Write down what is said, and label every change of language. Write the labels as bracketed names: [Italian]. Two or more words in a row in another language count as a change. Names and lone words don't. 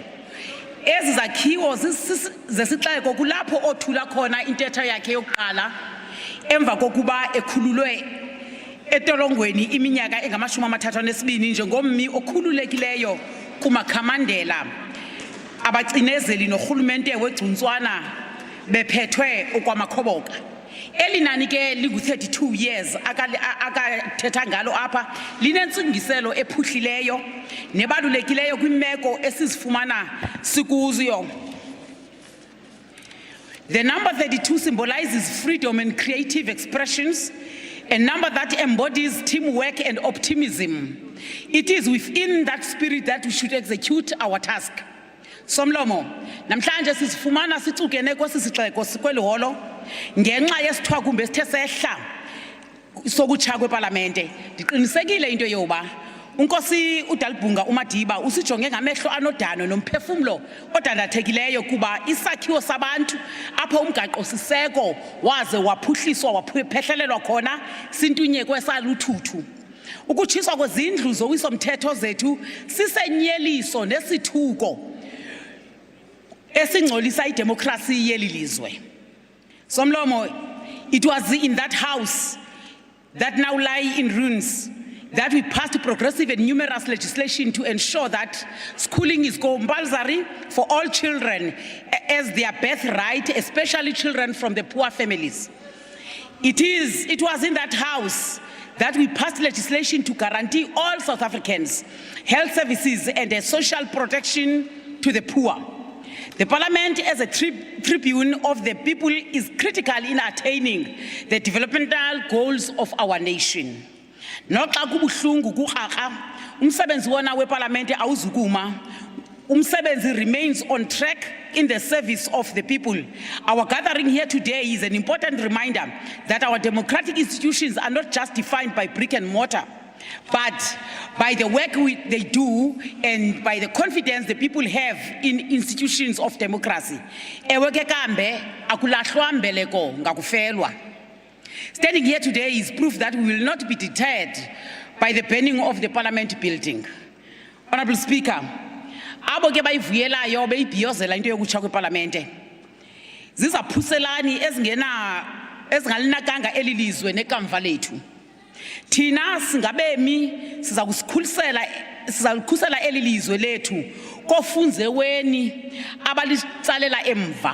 [Xhosa] Ezi zakhiwo zesixeko kulapho othula khona intetho yakhe yokuqala emva kokuba ekhululwe etolongweni iminyaka engama32 njengommi okhululekileyo kumakhamandela abacinezeli nohulumente wegcuntswana bephethwe okwamakhoboka. Elinani ke lingu-32 years akathetha ngalo apha linentsingiselo ephuhlileyo nebalulekileyo kwimeko esizifumana sikuzo. [English] The number 32 symbolizes freedom and creative expressions, a number that embodies teamwork and optimism. It is within that spirit that we should execute our task. [Xhosa] Somlomo, namhlanje sisifumana sicukene kwesisixeko sikweli holo ngenxa yesithwakumbe esithe sehla sokutsha kweParlamente. Ndiqinisekile into yoba uNkosi uDalibhunga uMadiba usijonge ngamehlo anodano nomphefumlo odandathekileyo kuba isakhiwo sabantu apho umgaqo siseko waze waphuhliswa waphehlelelwa khona sintunyekwe saluthuthu. Ukutshiswa kwezindlu zowiso-mthetho zethu sisenyeliso nesithuko esingcolisa idemokrasi yeli lizwe. Somlomo, [English] it was in that house that now lie in ruins that we passed progressive and numerous legislation to ensure that schooling is compulsory for all children as their birthright, especially children from the poor families. It was in that house that we passed legislation to guarantee all South Africans health services and a social protection to the poor. The Parliament, as a tribune of the people, is critical in attaining the developmental goals of our nation. [Xhosa] Noxa kubuhlungu kukraka, umsebenzi wona weParlamente awuzukuma. [English] Umsebenzi remains on track in the service of the people. Our gathering here today is an important reminder that our democratic institutions are not just defined by brick and mortar, but by the work they do and by the confidence the people have in institutions of democracy. [Xhosa] Ewe ke kambe akulahlwa mbeleko ngakufelwa. [English] Standing here today is proof that we will not be deterred by the burning of the Parliament building. Honorable Speaker, [Xhosa] abo ke bayivuyelayo beyibhiyozela into yokutsha kweParlamente zizaphuselani ezingalinakanga elilizwe nekamva lethu. Thina singabemi sizakukhusela elilizwe lethu kofunzeweni abalitsalela emva.